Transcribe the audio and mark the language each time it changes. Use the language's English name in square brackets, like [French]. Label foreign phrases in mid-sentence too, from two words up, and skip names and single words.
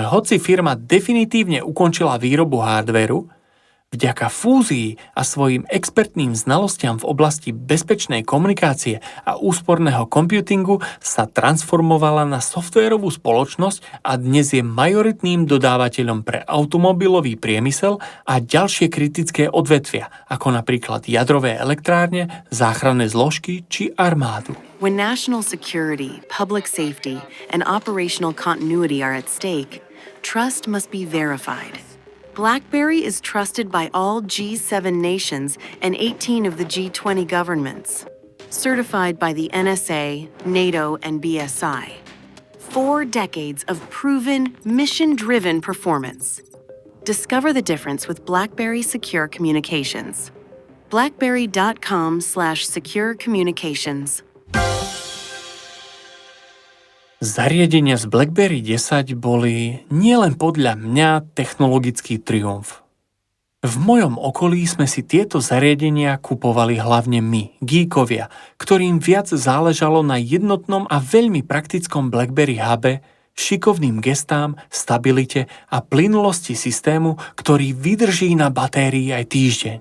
[Slovak] hoci firma definitívne ukončila výrobu hardvéru, vďaka fúzii a svojim expertným znalostiam v oblasti bezpečnej komunikácie a úsporného computingu sa transformovala na softvérovú spoločnosť a dnes je majoritným dodávateľom pre automobilový priemysel a ďalšie kritické odvetvia, ako napríklad jadrové elektrárne, záchranné zložky či armádu. [English] When national security, public safety, and operational continuity are at stake, trust must be verified. BlackBerry is trusted by all G7 nations and 18 of the G20 governments. Certified by the NSA, NATO, and BSI. 4 decades of proven, mission-driven performance. Discover the difference with BlackBerry Secure Communications. BlackBerry.com/secure communications. [Slovak] Zariadenia z BlackBerry 10 boli nielen podľa mňa technologický triumf. V mojom okolí sme si tieto zariadenia kupovali hlavne my, geekovia, ktorým viac záležalo na jednotnom a veľmi praktickom BlackBerry Hube, šikovným gestám, stabilite a plynulosti systému, ktorý vydrží na batérii aj týždeň.